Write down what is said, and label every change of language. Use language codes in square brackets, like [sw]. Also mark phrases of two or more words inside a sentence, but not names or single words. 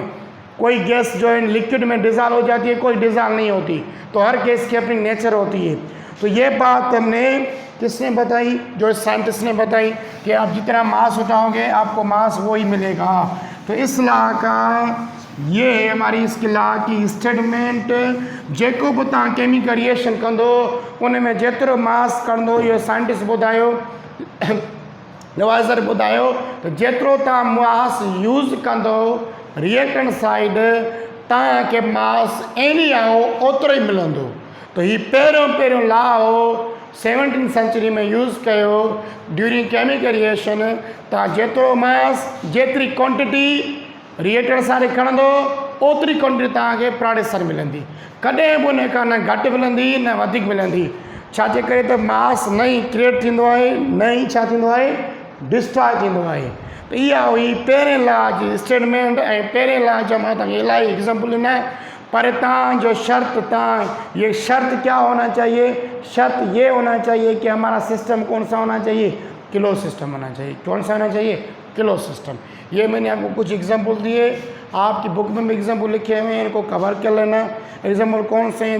[hi] कोई गैस जो है लिक्विड में डिज़ॉल्व हो जाती है, कोई डिज़ॉल्व नहीं होती। तो हर गैस की अपनी नेचर होती है। तो ये बात हमने किसने बताई? जो साइंटिस्ट ने बताई कि आप जितना मास उठाओगे आपको मास वो ही मिलेगा। तो इस लॉ का ये है हमारी इस लॉ की स्टेटमेंट। [sd] जेको बि तव्हां [en] chemical reaction [sd] कंदो उन में जेतिरो मास कंदो, इहो साइंटिस्ट ॿुधायो, नवाज़र ॿुधायो, तो जेतिरो तव्हां [en] mass use [sd] कंदो [en] reactant side, [sd] तव्हांखे मास एनी आओ ओतिरो ई मिलंदो। तो ही पहिरियों लॉ हो 17th [en] century [sd] में यूज़ कयो [en] during chemical reaction. [sd] तव्हां जेतिरो मास, जेतिरी [en] quantity reactant [sd] सां खणंदो, ओतिरी क्वांटिटी तव्हांखे प्रोडक्ट सां मिलंदी। कॾहिं बि उन खां न घटि मिलंदी न वधीक मिलंदी। छाजे करे त मास न ई क्रिएट थींदो आहे, न ई छा थींदो आहे, डिस्ट्रॉय थींदो आहे। तो इहा हुई पहिरें लॉ जी स्टेटमेंट। ऐं पहिरें लॉ जो मां तव्हांखे इलाही एग्जाम्पल ॾिना, पर तव्हांजो शर्त, [hi] ये शर्त क्या होना चाहिए? शर्त ये होना चाहिए कि हमारा सिस्टम कौन सा होना चाहिए, [en] close system [hi] होना चाहिए। कौन सा होना चाहिए? [en] close system. [hi] ये मैंने आपको कुछ एग्जाम्पल दिए, आपकी बुक में भी एग्जाम्पल लिखे हुए हैं, इनको कवर कर लेना। एग्जाम्पल कौन से हैं?